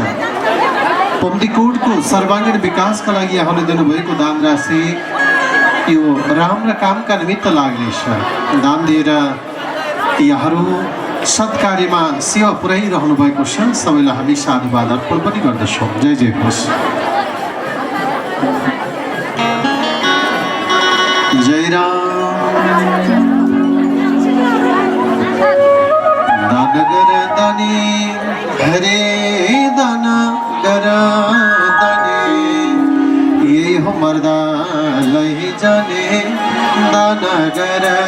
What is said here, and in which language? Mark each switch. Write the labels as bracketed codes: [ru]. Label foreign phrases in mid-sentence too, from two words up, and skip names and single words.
[ne] पम्दीकोटको सर्वाङ्गीण विकासका लागि यहाँले दिनुभएको दान राशि यो राम्रा कामका निमित्त लाग्नेछ। दान दिएर यहाँहरू सत्कार्यमा सेवा पुर्याइरहनु भएको छ। सबैलाई हामी साधुवाद अर्पण पनि गर्दछौँ। जय जय होस्। जय राम। दान गर दानी हरे दान गर दानी ये हो मर्दा लही जाने दान गर